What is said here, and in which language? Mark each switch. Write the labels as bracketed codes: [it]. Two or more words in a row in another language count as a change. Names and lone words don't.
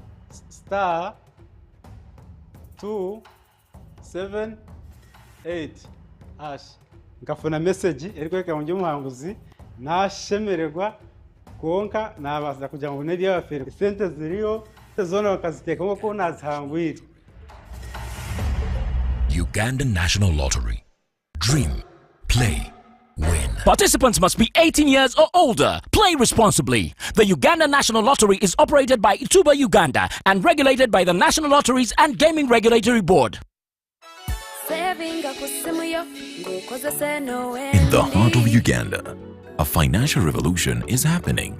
[nyn] *278# ngafuna message erikweka njo muhanguzi nashemererwa konka nabaza kugira ngo neri yafere sente ziriyo zona bakaziteka ngo nazihangwire. [en] Uganda National Lottery. Dream, play, win. Participants must be 18 years or older. Play responsibly. The Uganda National Lottery is operated by Ituba Uganda and regulated by the National Lotteries and Gaming Regulatory Board. In the heart of Uganda, a financial revolution is happening.